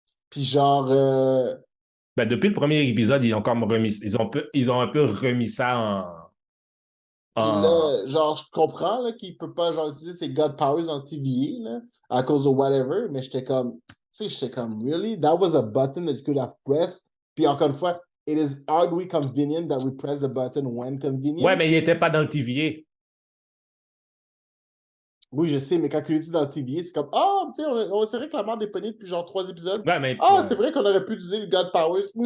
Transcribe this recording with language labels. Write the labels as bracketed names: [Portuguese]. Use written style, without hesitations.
[French] Puis genre. Ben, depuis le premier épisode, ils ont comme remis. Ils ont un peu remis ça en. Puis là, genre, je comprends là, qu'il peut pas genre utiliser ses God Powers en TVA là, à cause de whatever, mais j'étais comme. Tu sais, j'étais comme, really? [English] That was a button that you could have pressed. [French] Puis encore une fois, [English] it is oddly convenient that we press the button when convenient. [French] Ouais, mais il était pas dans le TVA. Oui, je sais, mais quand il est dans le TVA, c'est comme ah, tu sais, on s'est réclamé des poignées depuis genre 3 épisodes. Ouais, mais, ouais. C'est vrai qu'on aurait pu utiliser le God Powers.